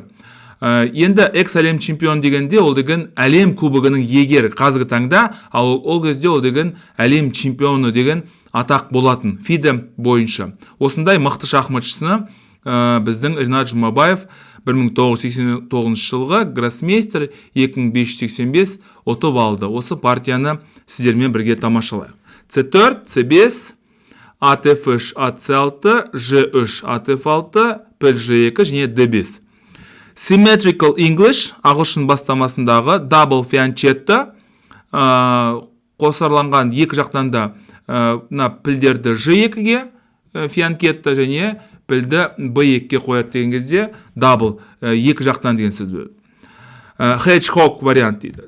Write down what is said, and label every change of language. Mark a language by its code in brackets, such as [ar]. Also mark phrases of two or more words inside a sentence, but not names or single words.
[kk] Енді экс-әлем чемпион дегенде ол деген әлем кубогының егері қазіргі таңда, ал ол кезде ол деген әлем чемпионы деген атақ болатын FIDE бойынша. Осындай мықты шахматшысыны біздің Ринат Жұмабаев 1989 жылғы гроссмейстер 2585 ұтып алды. Осы партияны сіздермен бірге тамашалайық. C4, C5, ATF3, AC6, G3, ATF6, PG2 және D5. [en] Symmetrical English, [kk] ағылшын бастамасындағы [en] double fianchetto, [kk] қосарланған екі жақтан да пілдерді G2-ге fianchetto және пілді B2-ге қояды деген кезде double екі жақтан деген сөз болады. Hedgehog вариант дейді.